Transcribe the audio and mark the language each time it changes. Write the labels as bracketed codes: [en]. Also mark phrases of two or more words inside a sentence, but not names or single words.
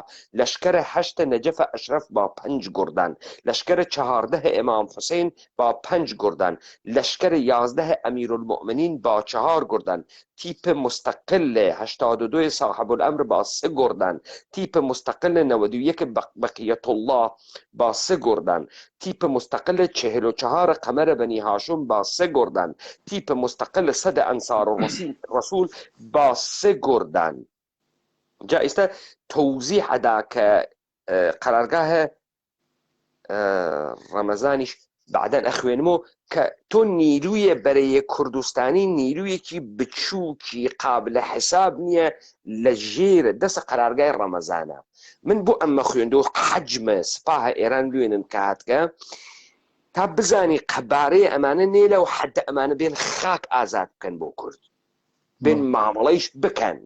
[fa] لشکر 8 نجف اشرف با 5 گردن، لشکر 14 امام حسین با 5 گردن، لشکر 11 امیرالمؤمنین با 4 گردن، تیپ مستقل 82 صاحب الامر با 3 گردن، تیپ مستقل 91 بقیت الله با 3 گردن، تیپ مستقل 44 قمر بنی هاشم با 3 گردن، تیپ مستقل 100 انصار الرسول با 3 گردن. [ckb] جائزه توضیح ادا که قرارگاه رمضانیش بعدن اخوێنمەوە کە تۆ نیرویە بەرەیە کوردستانی نیرویەکی بچووکی قابلە حساب نییە لە ژێرە دەسە قەرارگای ڕەمەزانە. من بۆ ئەمە خوێندەوە حەجمە سپاهە ئێران لوێنم کە هاتکە تا بزانی قەبارەیە ئەمانە نێلە و حەدە ئەمانە بێن خاک ئازاد بکەن بۆ کورد، بێن مامەڵەیش بکەن.